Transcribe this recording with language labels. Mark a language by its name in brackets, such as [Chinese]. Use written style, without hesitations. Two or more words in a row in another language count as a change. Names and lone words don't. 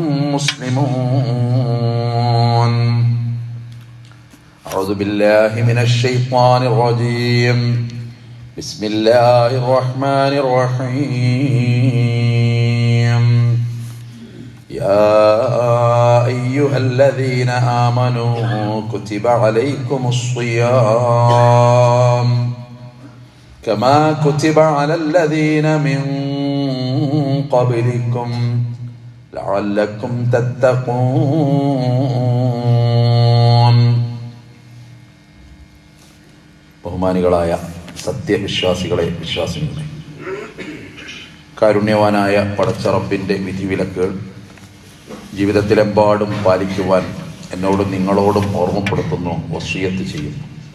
[Arabic] مسلمون أعوذ بالله من الشيطان الرجيم بسم الله الرحمن الرحيم يا أيها الذين آمنوا كتب عليكم الصيام كما كتب على الذين من قبلكم لعلكم تتقون [Malayalam] ബഹുമാനികളായ സത്യവിശ്വാസികളെ വിശ്വാസികളെ, കാരുണ്യവാനായ പടച്ച റബ്ബിന്റെ വിധിവിലക്കുകൾ ജീവിതത്തിലെമ്പാടും പാലിക്കുവാൻ എന്നോടും നിങ്ങളോടും ഓർമ്മപ്പെടുത്തുന്നു, വസിയത്ത് ചെയ്യുന്നു.